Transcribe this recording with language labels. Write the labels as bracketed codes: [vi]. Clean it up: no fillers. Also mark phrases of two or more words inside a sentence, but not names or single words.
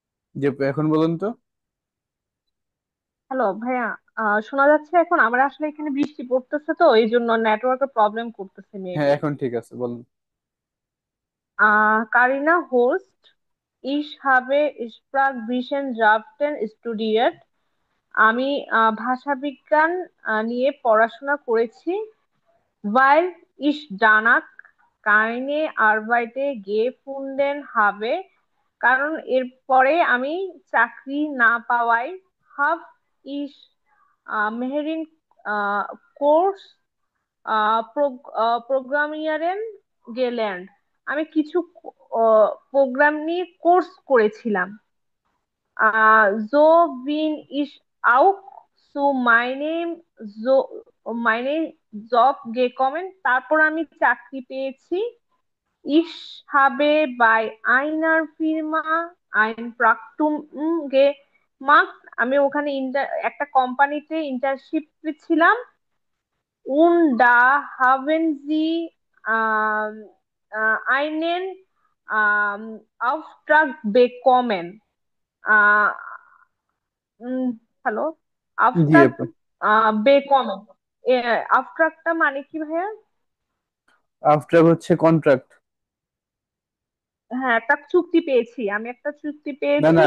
[bn] যে এখন বলুন তো। হ্যালো ভাইয়া, শোনা যাচ্ছে এখন? আমার আসলে এখানে বৃষ্টি পড়তেছে, তো এই জন্য নেটওয়ার্কের প্রবলেম করতেছে হ্যাঁ মেবি। এখন ঠিক আছে, বলুন। কারিনা হোস্ট, [de] ich habe Sprachwissenschaft studiert. [bn] আমি ভাষাবিজ্ঞান নিয়ে পড়াশোনা করেছি। [de] weil ich danach keine Arbeit gefunden habe, [bn] কারণ এরপরে আমি চাকরি না পাওয়ায় [de] have ich mehreren Kurse programmieren gelernt. [bn] আমি কিছু প্রোগ্রাম নিয়ে কোর্স করেছিলাম। [de] So bin ich auch zu meine Job gekommen. [bn] তারপর আমি চাকরি পেয়েছি। [de] Ich habe bei einer Firma ein Praktikum gemacht. [bn] আমি ওখানে একটা কোম্পানিতে ইন্টার্নশিপ ছিলাম। [de] Und da haben sie einen Auftrag bekommen. [bn] আহ হ্যালো, জি আফটার আপু। বেকমেন্ট, আফটারটা মানে কি ভাইয়া? আফটার হচ্ছে কন্ট্রাক্ট। হ্যাঁ, একটা চুক্তি পেয়েছি, আমি একটা চুক্তি না না,